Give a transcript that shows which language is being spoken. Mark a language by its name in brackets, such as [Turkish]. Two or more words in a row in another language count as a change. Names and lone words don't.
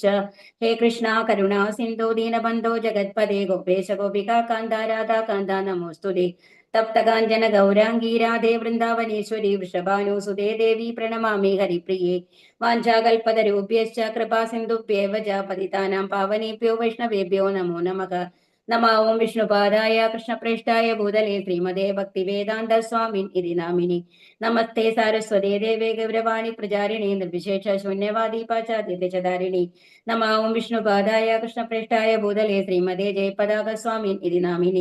[Sanskrit] ഹേ കൃഷ്ണ കരുണാ സിന്ധോ ദീനബന്ധോ ജഗത്പദേ ഗോപേശ ഗോപികാ കാന്ത രാധാകാന്ത നമോസ്തുതേ. തപ്തകാഞ്ചന ഗൗരാംഗീ രാധേ വൃന്ദാവനേശ്വരി വൃഷഭാനുസുതേ ദേവി പ്രണമാമി ഹരിപ്രിയേ. വാഞ്ചാകൽപതരൂപ്യശ്ച കൃപാ സിന്ധുഭ്യേവ ച പതിതാനാം പാവനേഭ്യോ വൈഷ്ണവേഭ്യോ നമോ നമഃ. നമോ ഓം വിഷ്ണുപാദായ കൃഷ്ണപ്രേഷ്ഠായ ഭൂതലേ ശ്രീമതേ ഭക്തിവേദാന്ത സ്വാമിൻ ഇതി നാമിനി. നമസ്തേ സാരസ്വതേ ദേവേ ഗൗരവാണി പ്രചാരിണി നിർവിശേഷ ശൂന്യവാദി പാശ്ചാത്യചാരിണി. നമോ ഓം വിഷ്ണുപാദായ കൃഷ്ണപ്രേഷ്ഠായ ഭൂതലേ ശ്രീമതേ ജയപതാക സ്വാമിൻ ഇതി നാമിനി.